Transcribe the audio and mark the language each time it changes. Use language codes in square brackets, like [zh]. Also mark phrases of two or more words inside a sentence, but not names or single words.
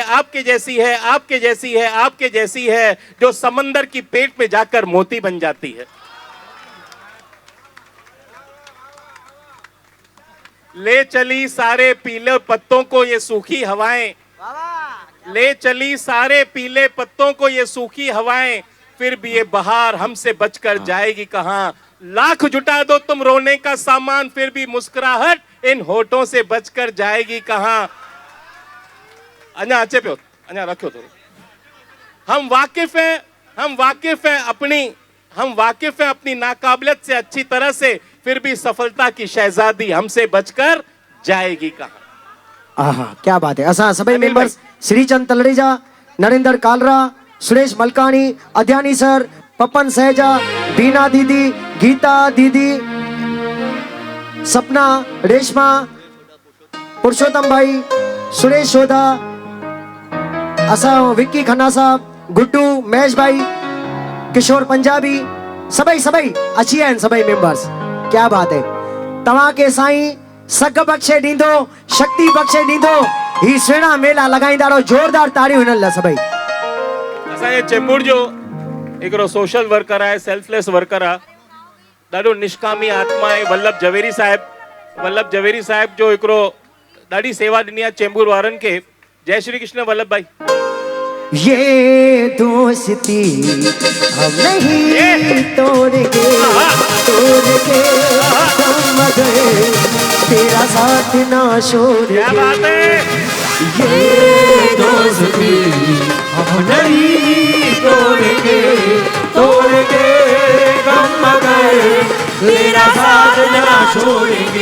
[hi] है जो समंदर की पेट में जाकर मोती बन जाती है ले चली सारे पीले पत्तों को ये सूखी हवाएं ले चली सारे पीले पत्तों को ये सूखी हवाएं फिर भी ये बहार हमसे बचकर जाएगी कहां लाख जुटा दो तुम रोने का सामान फिर भी मुस्कुराहट इन होठों से बचकर जाएगी कहां [sd] अञा अचे पियो अञा रखो थोड़ो [hi] हम वाकिफ हैं अपनी नाकाबिलियत से अच्छी तरह से फिर भी सफलता की शहजादी हमसे बचकर जाएगी कहां आहा क्या बात है [sd] असां सभई मेंबर्स श्रीचंद तलरेजा नरेंद्र कालरा सुरेश मलकानी अध्यानी सर पपन सहेजा बीना दीदी गीता दीदी सपना रेशमा पुरुषोत्तम भाई सुरेश सोधा असां विक्की खन्ना साहब गुड्डू महेश भाई किशोर पंजाबी सभई अची आहिनि सभई मेंबर्स [hi] क्या बात है [sd] तव्हां के साईं सग बख्शे ॾींदो शक्ति बख्शे ॾींदो ही सुहिणा मेला लॻाईंदा रहो जोरदार ताड़ियूं हिननि लाइ सभई असांजे चेंबूर जो हिकिड़ो सोशल वर्कर आहे सेल्फलेस वर्कर आहे ॾाढो निष्कामी आत्मा आहे वल्लभ जवेरी साहिब जो हिकिड़ो ॾाढी सेवा ॾिनी आहे चेंबूर वारनि खे जय श्री कृष्ण वल्लभ भाई [hi] ये दोस्ती हम नहीं तोड़ेंगे हम मगर तेरा साथ ना छोड़ेंगे क्या बात है ये दोस्ती हम नहीं तोड़ेंगे गम मगर तेरा साथ ना छोड़ेंगे